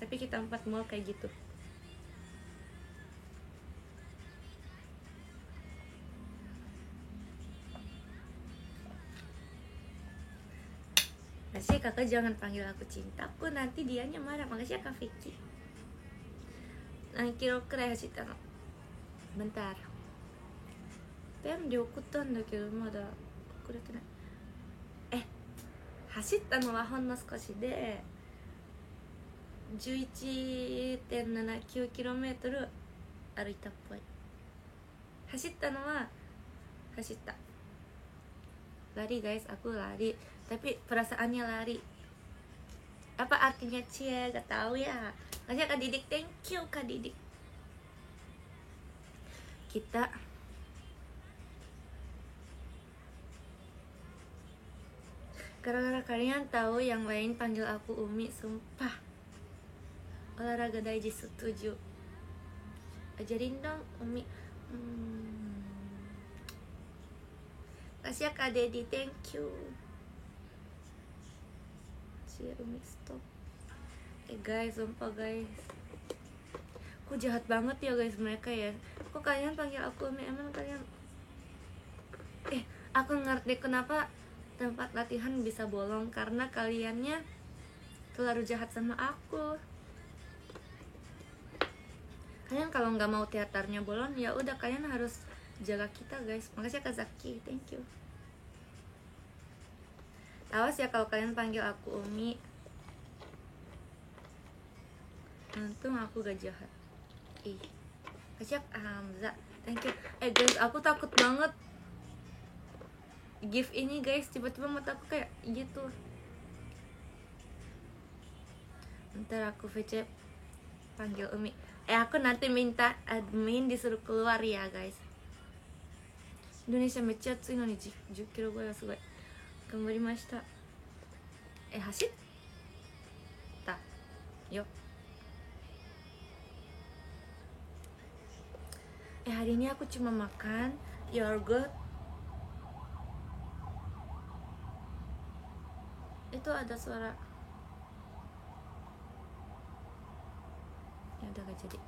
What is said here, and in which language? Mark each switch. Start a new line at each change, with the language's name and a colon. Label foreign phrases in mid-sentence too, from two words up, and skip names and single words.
Indonesian: Tapi kita 4 mall kayak gitu. Makasih kakak, jangan panggil aku cintaku, nanti dianya marah. Makasih ya Kak Vicky.
Japanese: 何キロくらい走ったの? Bentar. PM で送ったんだけどまだ送れてない。走ったのはほんの少しで 11.79km 歩いたっぽい。走ったのは走った。
Indonesian: Lari guys, aku lari. Tapi perasaannya lari. Apa artinya cie? Gak tahu ya. Makasih Kak Didik,
English: thank you Kak Didik.
Indonesian: Kita gara-gara kalian tahu yang lain panggil aku Umi, sumpah. Olahraga daiji, setuju. Ajarin dong Umi. Makasih ya Kak Dedi,
English: thank you.
Indonesian: Cie Umi stop. Guys, sumpah guys, aku jahat banget ya guys mereka ya. Kok kalian panggil aku Umi? Emang kalian aku ngerti kenapa tempat latihan bisa bolong, karena kaliannya terlalu jahat sama aku. Kalian kalau nggak mau teaternya bolong, ya udah kalian harus jaga kita guys. Makasih Kak Zaki,
English: thank you.
Indonesian: Awas ya kalau kalian panggil aku Umi. Untung aku gak jahat. Kasiak Hamza,
English: thank you.
Indonesian: Guys, aku takut banget gift ini guys. Tiba-tiba mataku kayak gitu. Ntar aku VC panggil Umi. Aku nanti minta admin disuruh keluar ya guys.
Japanese: Indonesia めっちゃ暑いのに 10キロ超えはすごい頑張りました。走ったよ。
Indonesian: hari ini aku cuma makan yogurt. Itu ada suara. Ya udah gak jadi.